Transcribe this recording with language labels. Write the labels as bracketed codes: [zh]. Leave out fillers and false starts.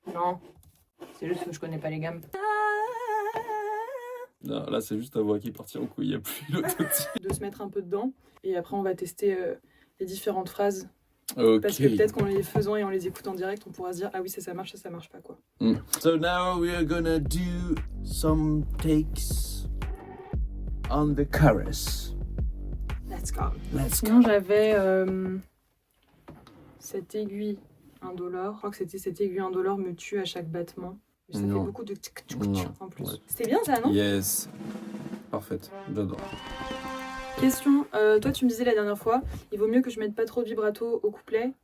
[fr] Non, c'est juste que je connais pas les gammes. Non, là c'est juste ta voix qui est partie en couille, il n'y a plus l'autotune. De se mettre un peu dedans, et après on va tester les différentes phrases. [en] Okay. [fr] Parce que peut-être qu'en les faisant et en les écoutant en direct, on pourra se dire ah oui ça marche, ça marche pas quoi. [en] So now we are gonna do some takes on the chorus. Let's go. Let's go. [fr] Sinon j'avais cette aiguille indolore. Je crois que c'était cette aiguille indolore me tue à chaque battement. Ça fait beaucoup de en plus. Ouais. C'était bien ça, non? Yes. Parfaite. J'adore. Question, toi tu me disais la dernière fois, il vaut mieux que je mette pas trop de vibrato au couplet.